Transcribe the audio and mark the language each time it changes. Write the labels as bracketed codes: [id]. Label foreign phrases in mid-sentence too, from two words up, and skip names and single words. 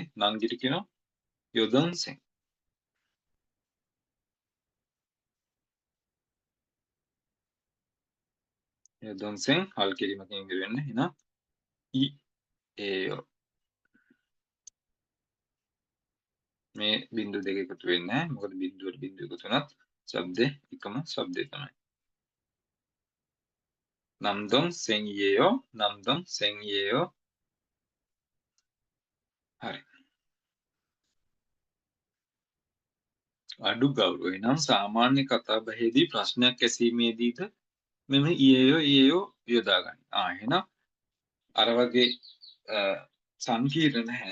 [si] නංගිට කියනවා යොදන්සෙන්. යොදන්සෙන් හල් කිරීමකින් ඉවර වෙන්නේ. එහෙනම් ඊයේයෝ. මේ බින්දු දෙක එකතු වෙන්නේ නැහැ. මොකද බින්දුවට බින්දුව එකතු වුණත් ශබ්දේ එකම ශබ්දේ තමයි. [ko] 남동 생이에요. 남동 생이에요. [si] හරි. අඩු ගෞරවය නම් සාමාන්‍ය කතා බහේදී ප්‍රශ්නයක් ඇසීමේදීද මෙම ඊයේයෝ යොදා ගන්න. එහෙනම් අර වගේ සංකීර්ණ නැහැ.